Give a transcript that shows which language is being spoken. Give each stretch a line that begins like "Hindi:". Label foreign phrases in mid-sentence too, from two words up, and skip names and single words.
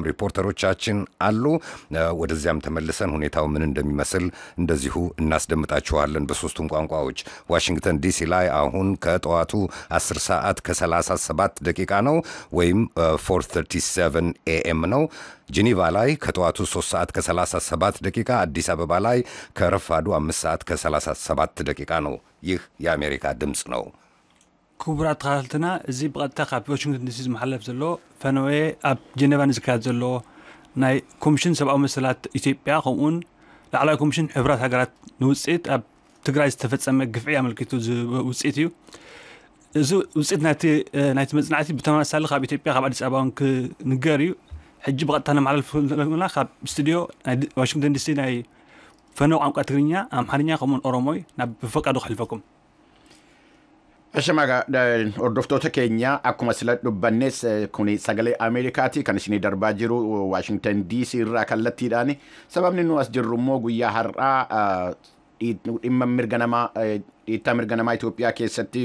Amharic: ሪፖርተሮቻችን አሉ ወደዚያም ተመልሰን ሁኔታው ምን እንደሚመስል እንደዚሁ እናስደምጣችኋለን በሶስቱም ቋንቋዎች ዋሽንግተን ዲሲ ላይ አሁን ከጠዋቱ 10 ሰዓት ከ37 ደቂቃ ነው ወይም 4:37 AM ነው ጄኔቫ ላይ ከጠዋቱ 3 ሰዓት ከ37 ደቂቃ አዲስ አበባ ላይ ከረፋዱ 5 ሰዓት ከ37 ደቂቃ ነው ይህ የአሜሪካ ድምጽ ነው
Tigrinya: ክቡራት ተኸታተልና እዚ በቀጥታ ካብ ዋሽንግተን ዲሲ ዝመሓለፍ ዘሎ ፈነወ ኣብ ጄኔቫ ዝካየድ ዘሎ ናይ ኮሚሽን ሰብኣዊ መሰላት ኢትዮጵያ ከምኡን ላዕለዋይ ኮሚሽን ሕብራት ሃገራት ንውፅኢት ኣብ ትግራይ ዝተፈጸመ ግፍዒ ኣመልኪቱ ውፅኢት እዩ እዚ ውፅኢት ናይቲ መጽናዕቲ ብተመሳሳሊ ካብ ኢትዮጵያ ካብ ኣዲስ ኣበባ ክንገር እዩ ሕጂ በቀጥታ ነመሓላልፍ ዘለና ካብ ስቱድዮ ዋሽንግተን ዲሲ ናይ ፈነው ቋንቋ ትግርኛ ኣምሓርኛ ከምኡን ኦሮሞይ ናብ በፈቃዱ ክሕልፈኩም
Oromo: Ashamaga hordoftoota keenya akkuma sila dubbannes kuni sagalee Ameerikaati kan isin darbaa jiru Washington DC irraa kallattiidhaan sababni nu as jirru immoo guyyaa har'aa dhimma mirga namaa Itoophiyaa keessatti